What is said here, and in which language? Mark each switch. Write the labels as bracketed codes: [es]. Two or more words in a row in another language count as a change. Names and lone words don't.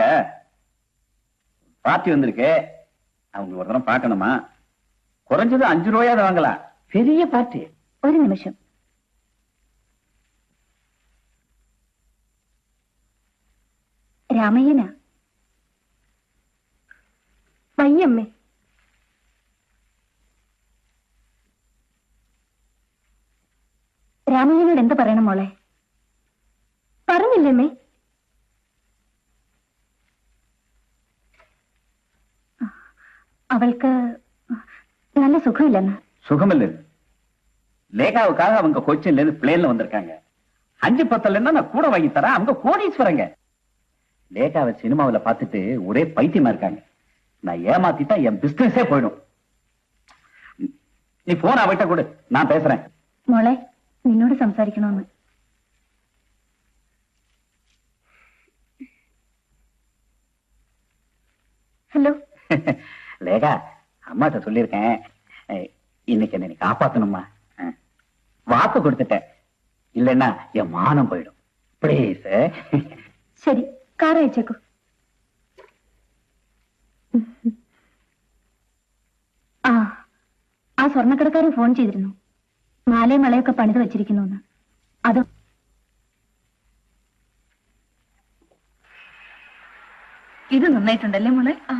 [ta] பார்ட்டி வந்திருக்கு, அவங்க ஒரு தரம் பார்க்கணுமா? குறைஞ்சது 5 ரூபாயாவது வாங்கலாம். பெரிய பார்ட்டி. ஒரு நிமிஷம். [ml] രാമയ്യനാ? വയ്യമ്മേ. രാമയ്യനോട് എന്ത് പറയണം മോളെ? പറഞ്ഞില്ലമ്മേ. [ta] அவளுக்கு நல்ல சுகம் இல்லைன்னா? சுகம் இல்லை. லேகாவுக்காக அவங்க கொச்சின்ல இருந்து பிளேன்ல வந்திருக்காங்க. 5-10 நான் கூட வாங்கி தரேன். அவங்க கோடீஸ்வரங்க. லேகாவை சினிமாவில் பார்த்துட்டு ஒரே பைத்தியமா இருக்காங்க. நான் ஏமாத்திட்டா என் பிசினஸே போயிடும். நீ போன் அவட்ட கொடு, நான் பேசுறேன். [ml] മോളെ, നിന്നോട് സംസാരിക്കണമെന്ന്. [ta] ஹலோ. லேகா, அம்மாட்ட சொல்லியிருக்கேன், இன்னைக்கு என்ன நீ காப்பாத்தணுமா? வாக்கு கொடுத்துட்டேன். இல்லைன்னா என் மானம் போயிடும். ப்ளீஸ். சரி, காரை அയച്ചേക്കൂ. [ml] ആ സ്വർണ്ണക്കടക്കാരൻ ഫോൺ ചെയ്തിരുന്നു. മാലയും വളയൊക്കെ പണിത് വെച്ചിരിക്കുന്നു. അത് ഇത് നന്നായിട്ടുണ്ടല്ലേ മോളെ?